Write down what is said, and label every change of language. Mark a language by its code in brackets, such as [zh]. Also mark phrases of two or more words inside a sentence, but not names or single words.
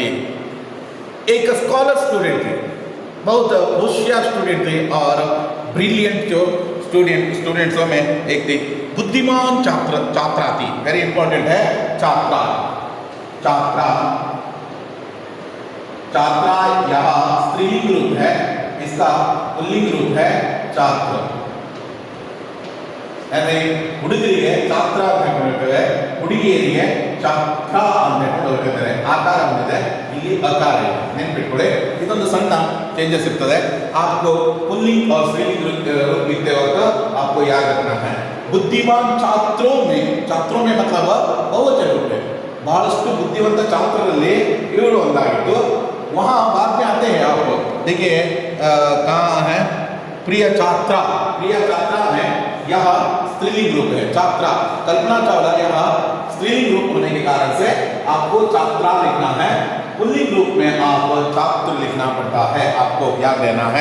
[hi] एक [en] scholar student [hi] थे, बहुत होशियार स्टूडेंट थे और ब्रिलियंट जो स्टूडेंट्सों में एक थी। बुद्धिमान छात्रा थी, [en] very important [hi] है, छात्रा यहाँ स्त्रीलिंग रूप है, इसका पुल्लिंग रूप है छात्र। [kn] ಹುಡುಗರಿಗೆ ಛಾತ್ರ ಅಂತ ಹೇಳ್ತೇವೆ, ಹುಡುಗಿಯರಿಗೆ ಛಾತ್ರ ಅಂತ ಹೇಳ್ತಾರೆ. ಆಕಾರ ಬಂದಿದೆ, ಇಲ್ಲಿ ಅಕಾರ ಇದೆ, ನೆನ್ಪಿಟ್ಕೊಳ್ಳಿ. ಇದೊಂದು ಸಣ್ಣ चेंजेस ಇರ್ತದೆ. [hi] आपको पुल्लिंग और स्त्रीलिंग रूप लिखते वक्त आपको याद रखना है. बुद्धिमान छात्रों में मतलब बहुवचन रूप है. [kn] ಬಹಳಷ್ಟು ಬುದ್ಧಿವಂತ ಛಾತ್ರರಲ್ಲಿ ಇವರು ಒಂದಾಗಿದ್ದು. [hi] वहाँ बाद में आते हैं आप देखिए, कहाँ है प्रिय छात्रा में यह स्त्रीलिंग रूप है, छात्रा। कल्पना चावला यह स्त्रीलिंग रूप होने के कारण से आपको छात्रा लिखना है, पुल्लिंग रूप में आप छात्र लिखना पड़ता है, आपको याद रहना है।